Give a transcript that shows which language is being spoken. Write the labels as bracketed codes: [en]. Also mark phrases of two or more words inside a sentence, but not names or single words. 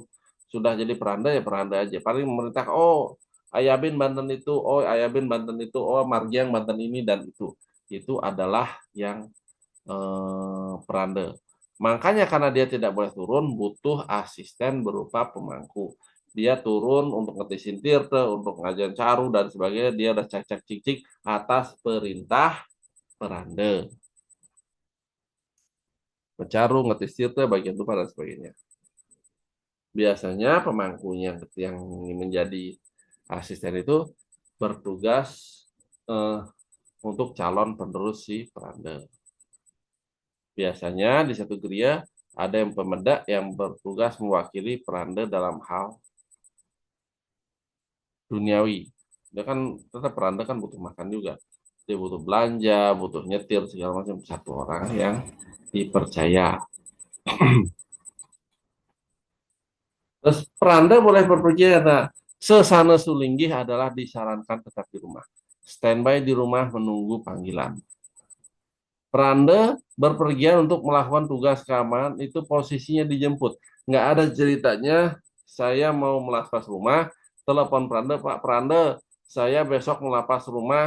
[id] Sudah jadi peranda ya peranda aja. Paling memerintah, oh [ban] Ayabin Banten [id] itu, oh [ban] Ayabin Banten [id] itu, oh [ban] Margiang Banten [id] ini dan itu adalah yang peranda. Makanya karena dia tidak boleh turun, butuh asisten berupa pemangku. Dia turun untuk [ban] ngetisin tirte, [id] untuk ngajarin caru dan sebagainya. Dia udah cek-cek cik-cik atas perintah peranda. Mencaru, [ban] ngetis tirte, [id] bagian lupa dan sebagainya. Biasanya pemangkunya yang menjadi asisten itu bertugas untuk calon penerus si peranda. Biasanya di satu geria ada yang pemedak yang bertugas mewakili peranda dalam hal duniawi. Dia kan tetap peranda kan butuh makan juga. Dia butuh belanja, butuh nyetir segala macam. Satu orang yang dipercaya. Terus peranda boleh berpergian. Nah, sesana sulinggih adalah disarankan tetap di rumah. Standby di rumah menunggu panggilan. Peranda berpergian untuk melakukan tugas keamanan itu posisinya dijemput. Nggak ada ceritanya saya mau melapas rumah, telepon Peranda, Pak Peranda, saya besok melapas rumah.